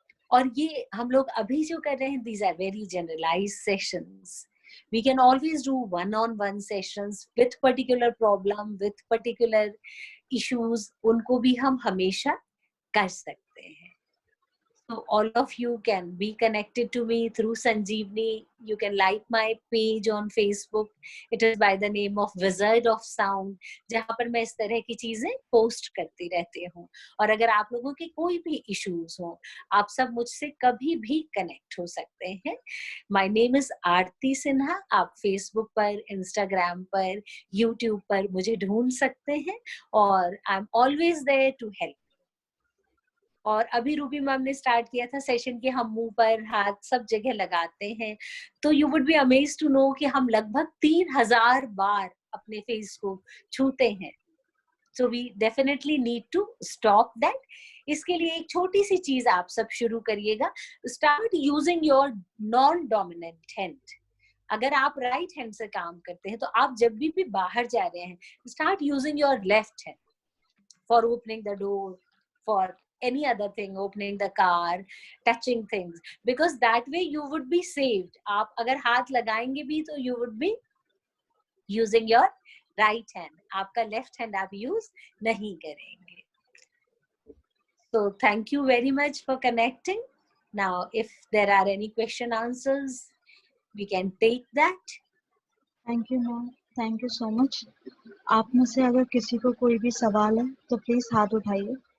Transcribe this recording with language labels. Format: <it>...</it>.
<hi>और ये हम लोग अभी जो कर रहे हैं,</hi> <en>these are very generalized sessions. We can always do one-on-one sessions with particular problem, with particular issues.</en> <hi>उनको भी हम हमेशा कर सकते हैं.</hi> <en>So all of you can be connected to me through Sanjeevni. You can like my page on Facebook. It is by the name of Wizard of Sound,</en> <hi>जहाँ पर मैं इस तरह की चीजें पोस्ट करती रहती हूँ. और अगर आप लोगों के कोई भी इश्यूज हो, आप सब मुझसे कभी भी कनेक्ट हो सकते हैं.</hi> <en>My name is Aarti Sinha.</en> <hi>आप Facebook पर, Instagram पर, YouTube पर मुझे ढूंढ सकते हैं और</hi> <en>I'm always there to help.</en> <hi>और अभी रूबी मैम ने स्टार्ट किया था सेशन के हम मुंह पर हाथ सब जगह लगाते हैं, तो</hi> <en>you would be amazed to know</en> <hi>कि हम लगभग 3000 बार अपने फेस को छूते हैं.</hi> <en>So we definitely need to stop that.</en> <hi>इसके लिए एक छोटी सी चीज आप सब शुरू करिएगा.</hi> <en>Start using your non dominant hand.</en> <hi>अगर आप राइट हैंड से काम करते हैं तो आप जब भी बाहर जा रहे हैं,</hi> <en>Start using your left hand for opening the door, for any other thing, opening the car, touching things, because that way you would be saved.</en> <hi>आप अगर हाथ लगाएंगे भी तो</hi> <en>you would be using your right hand.</en> <hi>आपका left hand आप use नहीं करेंगे.</hi> <en>So thank you very much for connecting. Now if there are any question answers, we can take that. Thank you ma'am. Thank you so much.</en> <hi>आप में से अगर किसी को कोई भी सवाल है तो प्लीज हाथ उठाइए.</hi>